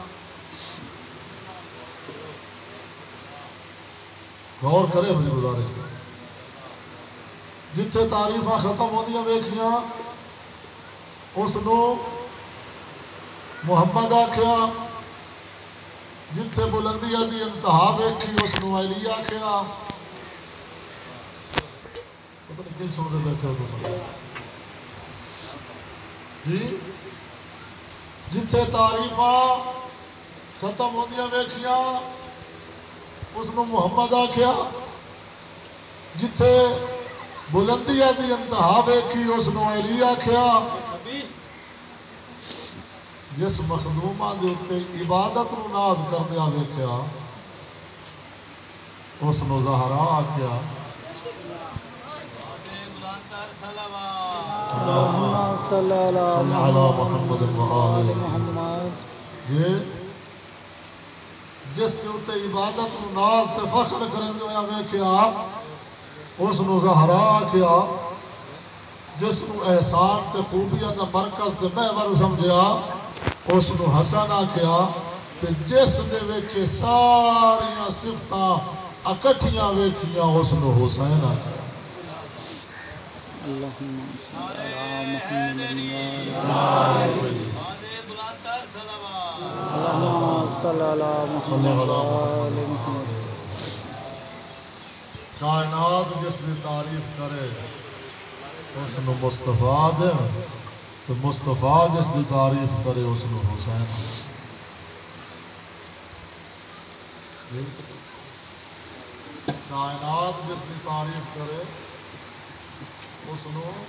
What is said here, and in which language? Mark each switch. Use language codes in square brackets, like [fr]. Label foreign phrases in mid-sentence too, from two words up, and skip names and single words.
[pa] غور کرے میری گزارش جتے تعریفاں ختم ہوندیاں ویکھیاں اس نو محمد آکھیا جتھے بلندیاں دی انتہا ویکھی اس نو علی آکھیا پتہ نہیں کی سن دے بیٹھے ہو تساں جی جتھے تعریفاں ختم ہوندیاں ویکھیاں اس نو محمد آکھیا جتھے بلندیاں دی انتہا ویکھی اس نو علی آکھیا جس مخدومہ دے اتے عبادت نو ناز کردیا ویکھیا اس نو زہرا آکھیا [ar] اللہم صلی علی محمد وآل محمد [pa] یہ جس دے اتے عبادت نو ناز تے فخر کردیا ویکھیا اس نو زہرا آکھیا جس نو احسان تے خوبیاں دا مرکز تے محور سمجھیا اس نو حسن آکھیا تے جس دے وچ ساریاں صفتاں اکٹھیاں ویکھیاں اس نو حسین آکھیا [ar] اللہم صلی علی محمد وآل اللہم صلی علی محمد وآل محمد [pa] کائنات جس نے تعریف کرے اس نو مصطفیٰ دے تو مصطفیٰ جس کی تعریف کرے اس نو حسین کائنات جس کی تعریف کرے اس نو